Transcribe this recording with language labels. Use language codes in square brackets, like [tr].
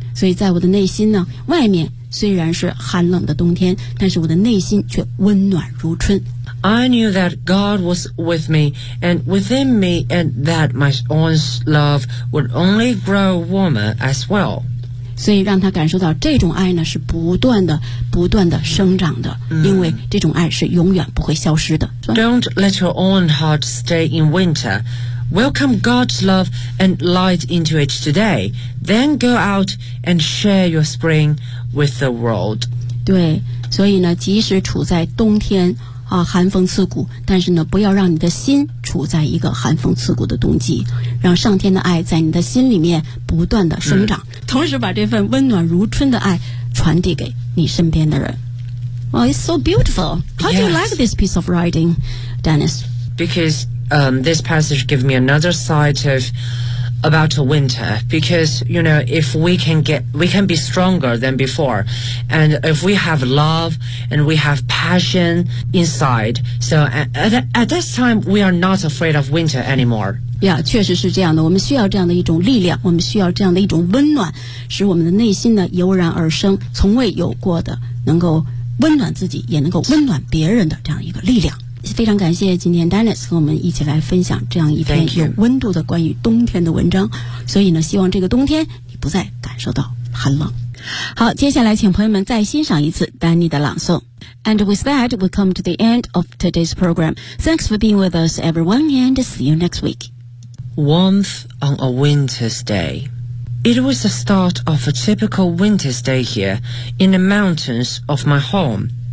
[zh] 所以在我的内心呢，外面虽然是寒冷的冬天，但是我的内心却温暖如春。 [en] I knew that God was with me and within me and that my own love would only grow warmer as well. [zh] 所以让他感受到这种爱呢，是不断的、不断的生长的，因为这种爱是永远不会消失的。 [en] Don't let your own heart stay in winter. Welcome God's love and light into it today. Then go out and share your spring with the world. [zh] 对，所以呢，即使处在冬天啊，寒风刺骨，但是呢，不要让你的心处在一个寒风刺骨的冬季，让上天的爱在你的心里面不断的生长，同时把这份温暖如春的爱传递给你身边的人。 [en] Well, it's so beautiful. How do you like this piece of writing, Dennis? Because, this passage gives me another sight of about a winter. Because, you know, if we can get, we can be stronger than before. And if we have love and we have passion inside. So at this time, we are not afraid of winter anymore. [zh] Yeah, 确实是这样的。我们需要这样的一种力量，我们需要这样的一种温暖，使我们的内心呢油然而生，从未有过的能够温暖自己也能够温暖别人的这样一个力量。非常感谢今天 Dennis 和我们一起来分享这样一篇有温度的关于冬天的文章。所以呢，希望这个冬天你不再感受到寒冷。好，接下来请朋友们再欣赏一次 Danny 的朗诵。 [en] And with that we come to the end of today's program. Thanks for being with us everyone and see you next week. Warmth on a winter's dayIt was the start of a typical winter's day here in the mountains of my home.